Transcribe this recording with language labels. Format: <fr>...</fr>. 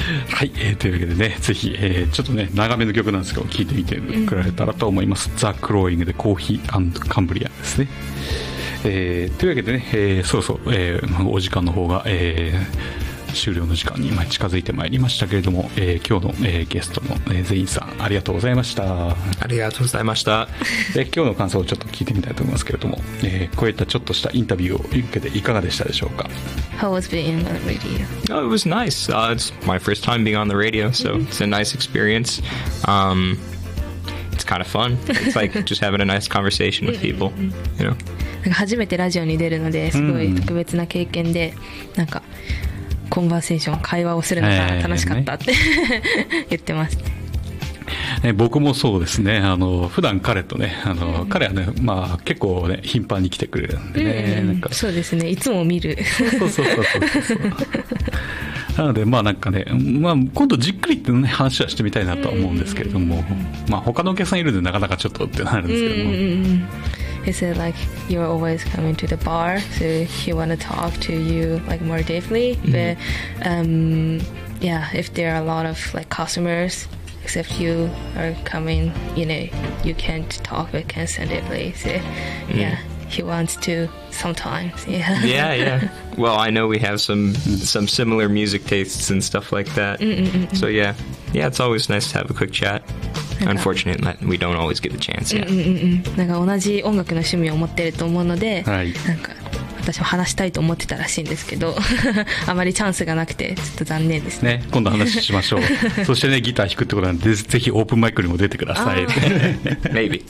<ja>はい、というわけでね、ぜひ、ちょっとね長めの曲なんですけど聴いてみてくれたらと思います、うん、ザ・クローイングでコーヒー&カンブリアですね、というわけでね、そろそろ、お時間の方が、終了の時間に近づいてまいりましたけれども、今日の、ゲストの、全員さんありがとうございました。ありがとうございました。で今日の感想をちょっと聞いてみたいと思いますけれども、こういったちょっとしたインタビューを受けていかがでしたでしょうか。</ja> <en>How was being on the radio?、 Oh, it was nice、it's my first time being on the radio, so it's a nice experience、it's kind of fun. It's like just having a nice conversation with people, you know?</en> <ja>なんか初めてラジオに出るのですごい特別な経験で、なんかコンバーセーション、会話をするのが楽しかったって、言ってます。僕もそうですね。あの普段彼とね、あの、うん、彼はね、まあ結構ね頻繁に来てくれるんでね、うん、なんかそうですね。いつも見る。そう。なのでまあなんかね、まあ今度じっくりってね話はしてみたいなと思うんですけれども、うん、まあ他のお客さんいるんでなかなかちょっとってなるんですけども。</ja> <en>うん、He said, like, you're always coming to the bar, so he want to talk to you, like, more deeply. Mm-hmm. But, yeah, if there are a lot of, like, customers, except you are coming, you know, you can't talk with consentively. So, yeah, he wants to sometimes, yeah. Yeah, yeah. Well, I know we have some similar music tastes and stuff like that. Mm-mm-mm-mm. So, yeah. Yeah, it's always nice to have a quick chat. Unfortunately, we don't always get the chance.</en> <ja>なんか同じ音楽の趣味を持ってると思うので、はい、なんか私も話したいと思ってたらしいんですけど、あまりチャンスがなくてちょっと残念ですね。ね、今度話しましょう。そしてね、ギター弾くってことなんで、ぜひオープンマイクにも出てください。</ja> <en>Maybe.</en>